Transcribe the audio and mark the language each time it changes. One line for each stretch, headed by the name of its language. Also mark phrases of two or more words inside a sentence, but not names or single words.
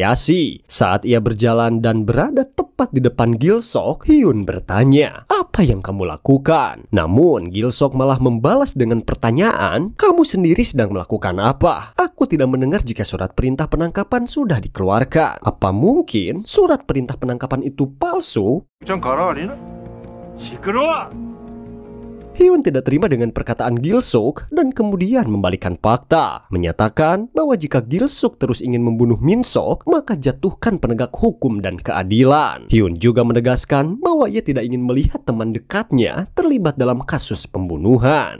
Indonesian: Saat ia berjalan dan berada tepat di depan Gil Sok, Hyun bertanya, "Apa yang kamu lakukan?" Namun Gil Sok malah membalas dengan pertanyaan, "Kamu sendiri sedang melakukan apa? Aku tidak mendengar jika surat perintah penangkapan sudah dikeluarkan. Apa mungkin surat perintah penangkapan itu palsu?"
Korean: 좀 가라 아니나? 시끄러워!
Indonesian: Hyun tidak terima dengan perkataan Gil Sok dan kemudian membalikkan fakta, menyatakan bahwa jika Gil Sok terus ingin membunuh Min Sok, maka jatuhkan penegak hukum dan keadilan. Hyun juga menegaskan bahwa ia tidak ingin melihat teman dekatnya terlibat dalam kasus pembunuhan.